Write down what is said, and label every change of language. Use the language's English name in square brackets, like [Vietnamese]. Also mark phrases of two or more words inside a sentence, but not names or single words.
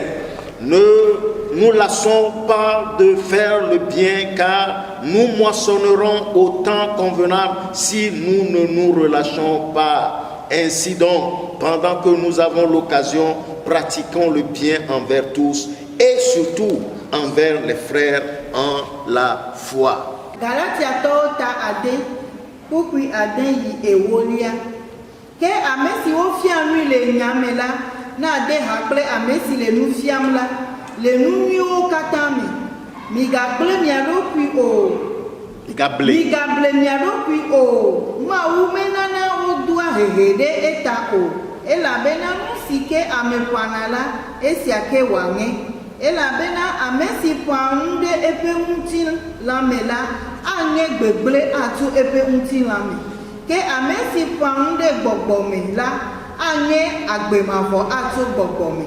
[French] Ne nous lassons pas de faire le bien, car nous moissonnerons au temps convenable si nous ne nous relâchons pas. Ainsi donc, pendant que nous avons l'occasion, pratiquons le bien envers tous et surtout envers les frères en la foi. [Ewe] Galatia tɔwo ta ade kpukpui ade yi ewolia ke ame si wofia nu le nyame la na ade ha kple ame si le nu fiam la le nu nyuiwo katã me migagble mia ɖokui o migable mia ɖokui o Mawu menana wodoa hehe ɖe eta o elabena nu si ke ame ƒãna la esia ke wòaŋe elabena ame si ƒã nu ɖe eƒe ŋutilãme la aŋe gbegblẽ atu eƒe ŋutilãme ke ame si ƒã nu ɖe gbɔgbɔ me la aŋe agbemavɔ atu gbɔgbɔ me.